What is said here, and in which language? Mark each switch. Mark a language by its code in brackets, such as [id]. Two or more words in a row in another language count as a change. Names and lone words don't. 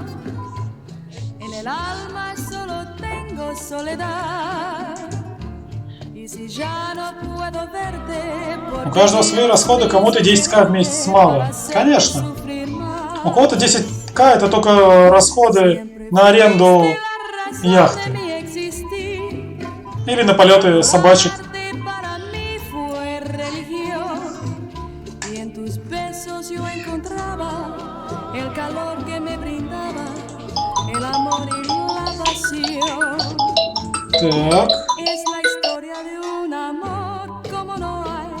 [es] En el alma solo tengo soledad. Y si ya no puedo verte, [ru] У каждого свои расходы, кому-то 10к в месяц мало. Конечно. У кого-то 10к это только расходы на аренду яхты. Или на полеты собачек. [es] Yo encontraba el calor que me brindaba, el amor y la pasión. [ru] Так. [es] Es la historia de un amor como no